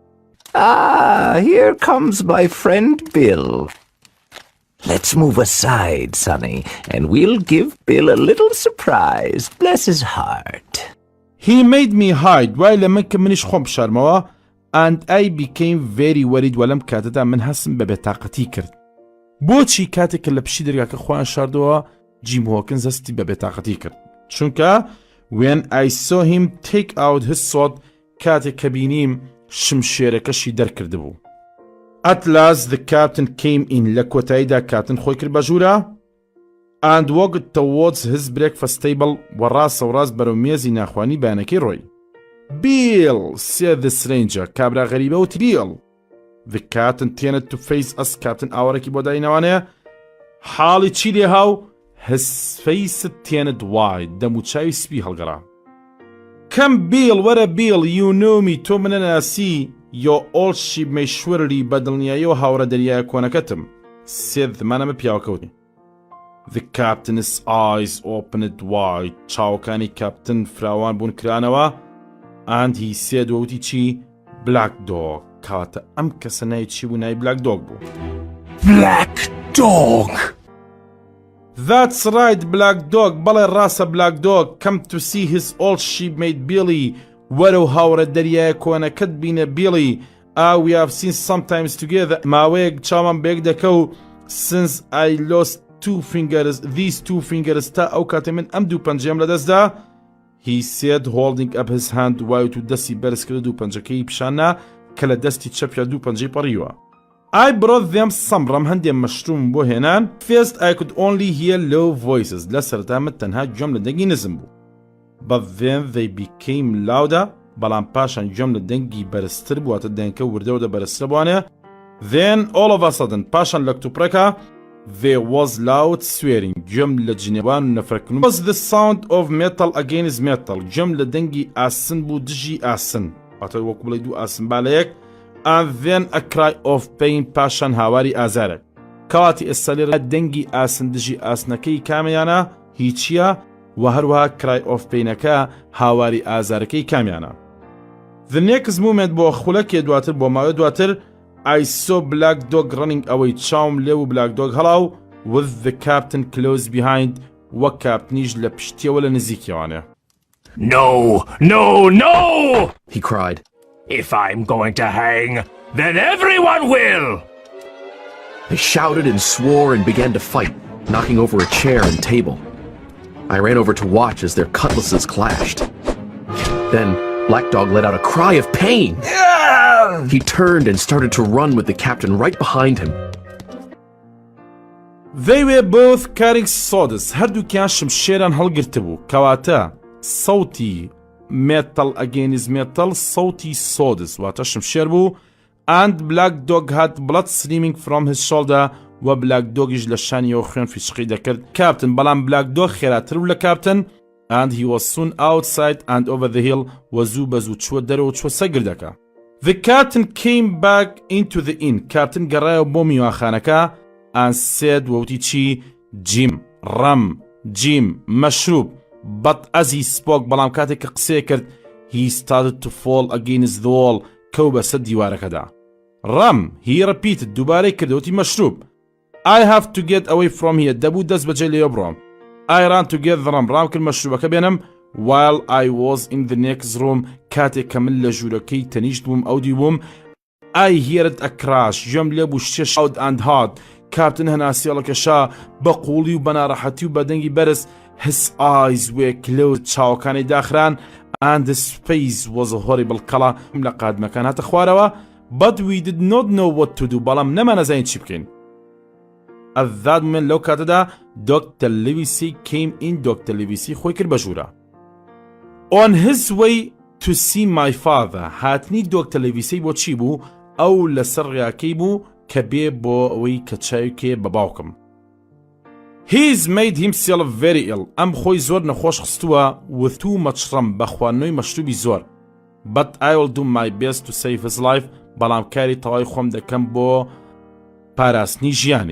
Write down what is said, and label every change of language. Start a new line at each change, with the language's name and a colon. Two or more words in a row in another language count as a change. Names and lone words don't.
English: Ah, here comes my friend Bill. Let's move aside, Sonny, and we'll give Bill a little surprise. Bless his heart. He made me hide while
Central Kurdish: من کە منیش خۆم بشارمەوە
English: and I became very worried
Central Kurdish: وەلەم کاتەدا من هەستم بە بێتاقەتی کرد. بۆچی کاتێک کە لە پشتی دەرگاکە خۆیان شاردەوە جیم هۆکنز هەستی بە بێتاقەتی کرد. چونکە
English: when I saw him take out his sword
Central Kurdish: کاتێک کە بینیم شمشێرەکەشی دەرکرد بوو.
English: At last the captain came in.
Central Kurdish: لە کۆتاییدا کاپتن خۆی کرد بە ژوورە
English: and walked towards his breakfast table
Central Kurdish: و ڕاستە و ڕاست بەرەو مێزی ناخوانی بەیانەکەی ڕۆی.
English: Bill, said the stranger.
Central Kurdish: کابرا غەریبە وتی Bill.
English: The captain tended to face us.
Central Kurdish: کاپتن ئاوەڕێکی بۆ داینەوانەیە. حاڵی چی لێ هاو؟
English: His face turned wide.
Central Kurdish: دەم و چاوی سپی هەڵگەڕا.
English: Come Bill, وەرە Bill, you know me.
Central Kurdish: تۆ منە ناسی.
English: Your old ship may surely
Central Kurdish: بەدڵنیایی و هاوڕە دەریایە کۆنەکەتم. said زمانەمە پیاوەکەوتی.
English: The captain's eyes opened wide.
Central Kurdish: چاوەکانی کاپتن فراوان بوون کرانەوە.
English: And he said
Central Kurdish: وتی چی؟
English: Black dog.
Central Kurdish: کاتە ئەم کەسە ناوی چی بوو؟ ناوی Black dog بوو. Black dog!
English: That's right, Black dog.
Central Kurdish: بەڵێ ڕاستە Black dog.
English: Come to see his old shipmate Billy.
Central Kurdish: وەرە هاوڕە دەریایە کۆنەکەت بینە Billy.
English: We have seen sometimes together.
Central Kurdish: ماوەیەک چاوان بێک دەکەو
English: since I lost these two fingers
Central Kurdish: تا ئەو کاتێ من ئەم دوو پەنجەم لەدەستدا.
English: He said holding up his hand
Central Kurdish: وای تو دەستی بەرز کرد دوو پەنجەکەی پیشاننا کە لە دەستی چەپیا دوو پەنجەی پەڕیوە.
English: I brought them some
Central Kurdish: ڕەم هەندێک مەشروم بۆ هێنان.
English: First I could only hear low voices.
Central Kurdish: لە سەرەتامە تەنها گوێم لە دەنگی نزم بوو.
English: But then they became louder.
Central Kurdish: بەڵام پاشان گوێم لە دەنگی بەرزتر بوو واتە دەنگکە وردەوردە بەرزتر بوانێ.
English: Then all of a sudden
Central Kurdish: پاشان لە کتوپڕەکە
English: there was loud swearing.
Central Kurdish: گوێم لە جنێوان و نەفرەکردن.
English: Was the sound of metal against metal.
Central Kurdish: گوێم لە دەنگی ئاسن بوو دژی ئاسن. واتە وەکو بڵێ دوو ئاسن با لە یەک.
English: And then a cry of pain.
Central Kurdish: پاشان هاواری ئازارێک. کەواتی ئێستا لێرە دەنگی ئاسن دژی ئاسنەکەی کامیانە هیچیە و هەروەها
English: cry of pain
Central Kurdish: ەکە هاواری ئازارەکەی کامیانە.
English: The next moment
Central Kurdish: بۆ خولەکێ دواتر بۆ ماوەی دواتر
English: I saw Black dog running away.
Central Kurdish: چاوم لێو Black dog هەڵاو
English: with the captain close behind.
Central Kurdish: وەک کاپتنیش لە پشتیەوە لە نزیکیەوانێ.
English: No, no, no! he cried. If I'm going to hang, then everyone will! They shouted and swore and began to fight, knocking over a chair and table. I ran over to watch as their cutlasses clashed. Then Black Dog let out a cry of pain. He turned and started to run with the captain right behind him. They were both carrying swords.
Central Kurdish: هەردووکیان شمشێران هەڵگرتبوو. کەواتە سەوتی
English: metal against metal
Central Kurdish: سەوتی swords واتە شمشێر بوو.
English: And Black Dog had blood streaming from his shoulder.
Central Kurdish: و Black Dogیش لە شانیەوە خوێن فیشقی دەکرد کاپتن. بەڵام Black Dog خێراتر بوو لە کاپتن.
English: And he was soon outside and over the hill.
Central Kurdish: و زوو بە زوو چوە دەرەوە چوە سەگردەکە.
English: The captain came back into the inn.
Central Kurdish: کاپتن گەڕایەوە بۆ میوانخانەکە
English: and said
Central Kurdish: وەوتی چی؟ Jim, ڕەم، Jim, مەشروب.
English: but as he spoke
Central Kurdish: بەڵام کاتێک کە قسەی کرد
English: he started to fall against the wall
Central Kurdish: کەو بەسەر دیوارەکەدا. ڕەم
English: he repeated
Central Kurdish: دووبارەی کردەوەتی مەشروب
English: I have to get away from here
Central Kurdish: دەبوو دەست بەجێ لێوە بڕۆم.
English: I ran to get the rum
Central Kurdish: ڕام کرد مەشروبەکە بێنم
English: while I was in the next room
Central Kurdish: کاتێک کە من لە ژوورەکەی تەنیشت بووم ئەو دیوم
English: I heard a crash
Central Kurdish: ژێم لێ بوو شتێ
English: shout and hard
Central Kurdish: کاپتن هەناسیێڵەکەشا بە قوڵی و بە ناڕەحەتی و بە دەنگی بەرز
English: his eyes were closed
Central Kurdish: چاوەکانی داخران
English: and his face was a horrible colour
Central Kurdish: لە قادمەکان هاتە خوارەوە
English: but we did not know what to do
Central Kurdish: بەڵام نەمانەزانین چی بکەین.
English: At that moment
Central Kurdish: لەو کاتەدا
English: Dr. Livesey came in
Central Kurdish: Dr. Livesey خۆی کرد بە ژوورە.
English: On his way to see my father هاتنی Dr.
Central Kurdish: Livesey بۆ چی بوو ئەو لەسەر ڕیاکەی بوو کە بێ بۆ ئەوەی کە چاوکێ بە باوکم.
English: He's made himself very ill
Central Kurdish: ئەم خۆی زۆر نەخۆش خستووە
English: with too much rum
Central Kurdish: بە خواردنەوەی مەشروبی زۆر
English: but I will do my best to save his life
Central Kurdish: بەڵام کاری تەواوی خۆم دەکەم بۆ پاراستنی ژیانی.